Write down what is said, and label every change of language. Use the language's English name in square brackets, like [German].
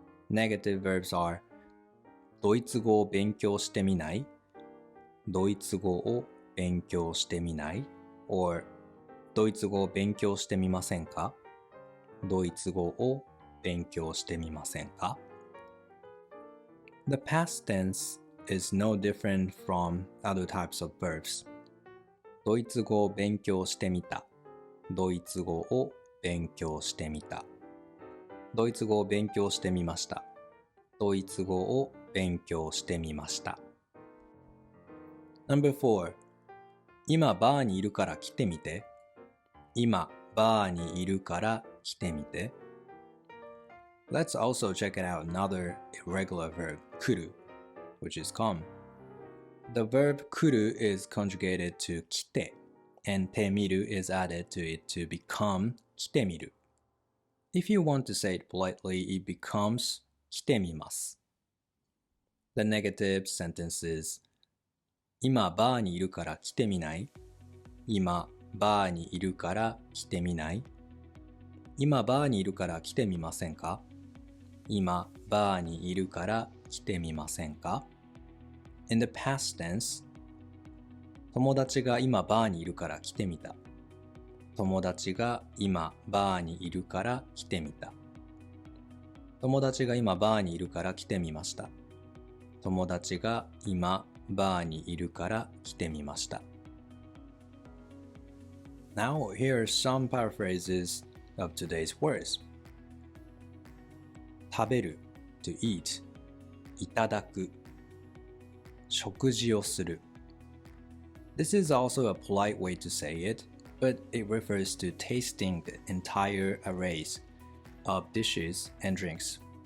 [English] Negative verbs are [Japanese] ドイツ語を勉強してみない？ドイツ語を勉強してみない？or ドイツ語を勉強してみませんか？ドイツ語を勉強してみませんか？ [English] The past tense is no different from other types of verbs. [Japanese] ドイツ語を勉強してみた。ドイツ語を勉強してみた。ドイツ語を勉強してみました。ドイツ語を勉強してみました。 No.4 今バーにいるから来てみて。今バーにいるから来てみて。 [English] Let's also check it out another irregular verb, 来る which is come. The verb 来る is conjugated to 来て and てみる is added to it to become [Japanese] 来てみる。 [English] If you want to say it politely, it becomes [Japanese] 来てみます。 [English] The negative sentence is [Japanese] 今バーにいるから来てみない？今バーにいるから来てみない？今バーにいるから来てみませんか？今バーにいるから来てみませんか？ [English] In the past tense [Japanese] 友達が今バーにいるから来てみた。友達が今バーにいるから来てみた。友達が今バーにいるから来てみました。友達が今バーにいるから来てみました。 [English] Now here are some paraphrases of today's words. 食べる to eat [Japanese] いただく食事をする [English] This is also a polite way to say it, but it refers to tasting the entire arrays of dishes and drinks.